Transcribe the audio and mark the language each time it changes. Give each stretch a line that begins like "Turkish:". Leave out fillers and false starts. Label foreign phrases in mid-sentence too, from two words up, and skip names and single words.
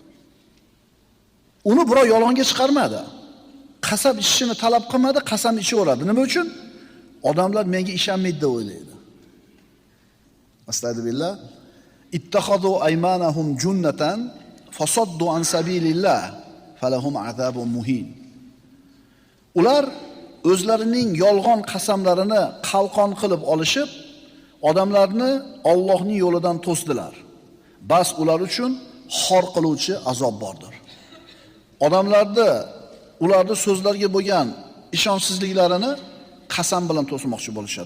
Uzbek: Uni birov yolg'onga chiqarmadi. Qasam ichishini talab qilmadi, qasam ichaveradi. Nima uchun? Odamlar menga ishonmaydi deb o'ylaydi.
Arabic: أستغفر الله اتخذوا أيمانهم جنة فصدوا عن سبيل الله فلهم عذاب مهين.
Uzbek: Ular o'zlarining yolg'on qasamlarini qalqon qilib olishib, odamlarni Allohning yo'lidan to'sdilar. Bas ular uchun xor qiluvchi azob bordir. Odamlarni ularning so'zlarga bo'lgan ishonchsizliklarini qasam bilan to'smoqchi bo'lishadi.